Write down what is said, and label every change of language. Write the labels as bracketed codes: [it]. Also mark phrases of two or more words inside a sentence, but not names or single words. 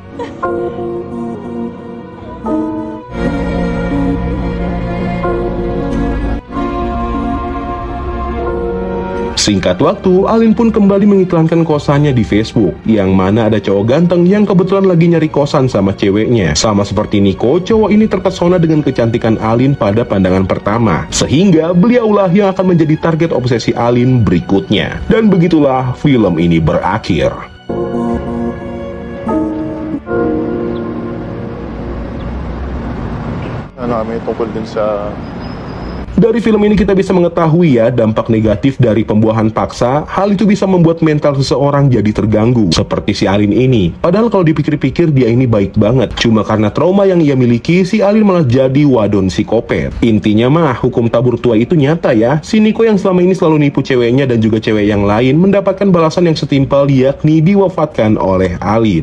[id] Singkat waktu, Alin pun kembali mengiklankan kosannya di Facebook, yang mana ada cowok ganteng yang kebetulan lagi nyari kosan sama ceweknya. Sama seperti Nico, cowok ini terpesona dengan kecantikan Alin pada pandangan pertama, sehingga beliaulah yang akan menjadi target obsesi Alin berikutnya. Dan begitulah film ini berakhir. [tl] Namin tungkol din sa [id] Dari film ini kita bisa mengetahui ya dampak negatif dari pembuahan paksa. Hal itu bisa membuat mental seseorang jadi terganggu, seperti si Alin ini. Padahal kalau dipikir-pikir dia ini baik banget. Cuma karena trauma yang ia miliki, si Alin malah jadi wadon psikopat. Intinya mah, hukum tabur tua itu nyata ya. Si Nico yang selama ini selalu nipu ceweknya dan juga cewek yang lain mendapatkan balasan yang setimpal, yakni diwafatkan oleh Alin.